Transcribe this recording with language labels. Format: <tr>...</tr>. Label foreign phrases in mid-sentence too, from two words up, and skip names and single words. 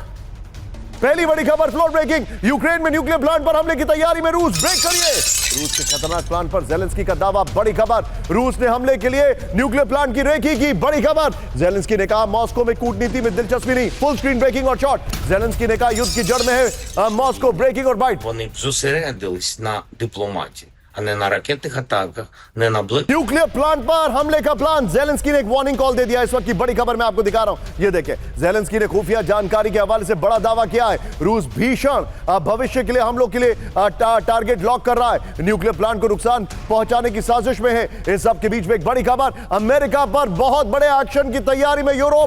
<hi>पहली बड़ी खबर,</hi> <en>floor breaking,</en> <hi>यूक्रेन में</hi> <en>nuclear plant</en> <hi>पर हमले की तैयारी में रूस। ब्रेक करिए, रूस के खतरनाक प्लान पर ज़ेलेंस्की का दावा। बड़ी खबर, रूस ने हमले के लिए</hi> <en>nuclear plant</en> <hi>की रेकी की। बड़ी खबर, ज़ेलेंस्की ने कहा मॉस्को में कूटनीति में दिलचस्पी नहीं।</hi> <en>full screen breaking</en> <hi>और शॉट, ज़ेलेंस्की ने कहा युद्ध की जड़ में है मॉस्को। ब्रेकिंग और बाइट,</hi> <uk>Вони зосередились на дипломатії, а не на ракетних атаках, не на блок.</uk> <en>nuclear plant</en> <hi>पर हमले का प्लान। ज़ेलेंस्की ने एक</hi> <en>warning call</en> <hi>दे दिया। इस वक्त की बड़ी खबर मैं आपको दिखा रहा हूं, ये देखिए, ज़ेलेंस्की ने खुफिया जानकारी के हवाले से बड़ा दावा किया है। रूस भीषण भविष्य के लिए हमलों के लिए</hi> <en>target lock</en> <hi>कर रहा है,</hi> <en>nuclear plant</en> <hi>को नुकसान पहुंचाने की साजिश में है। इस सब के बीच में एक बड़ी खबर, अमेरिका पर बहुत बड़े एक्शन की तैयारी में यूरोप।</hi>